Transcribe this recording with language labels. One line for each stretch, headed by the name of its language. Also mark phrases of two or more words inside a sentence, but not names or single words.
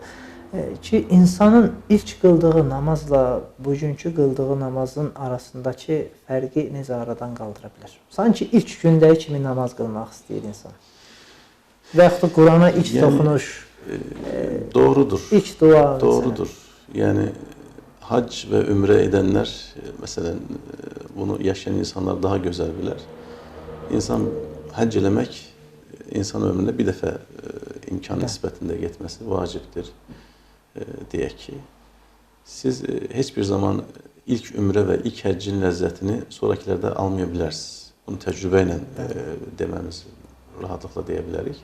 Azerbaijani: Ki insanın ilk qıldığı namazla bugünkü qıldığı namazın arasındakı fərqi necə aradan qaldıra bilər? Sanki ilk gündəki kimi namaz qılmaq istəyir insan. Və yaxud da Qurana ilk toxunuş. Doğrudur. İlk dua. Doğrudur.
Turkish: Yani hac ve ümre edenler, mesela bunu yaşayan insanlar daha güzel bilir.
Azerbaijani: İnsan hac eləmək insan ömründə bir dəfə imkan nisbətində getməsi vacibdir. Deyək ki, siz heç bir zaman ilk ümrə və ilk həccin ləzzətini sonrakilərdə almaya bilərsiniz. Bunu təcrübə ilə deməmiz rahatlıqla deyə bilərik.